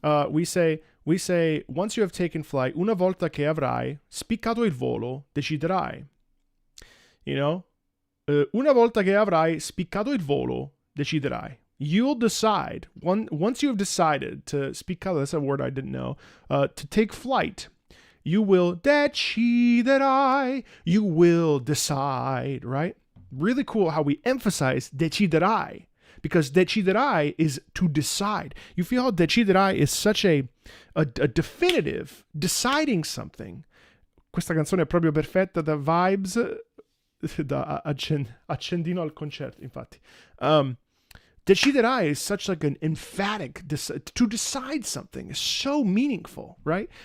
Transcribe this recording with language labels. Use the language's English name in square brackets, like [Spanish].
[English] We say, once you have taken flight, [Italian] una volta che avrai spiccato il volo, deciderai. [English] You know, [Italian] una volta che avrai spiccato il volo, deciderai. [English] You'll decide, once you have decided to spiccato, that's a word I didn't know, to take flight, you will deciderai, you will decide, right? Really cool how we emphasize deciderai, because deciderai is to decide. You feel how deciderai is such a definitive, deciding something. [Italian] Questa canzone è proprio perfetta da vibes, da accendino al concerto, infatti. [English] Deciderai is such like an emphatic, to decide something is so meaningful, right?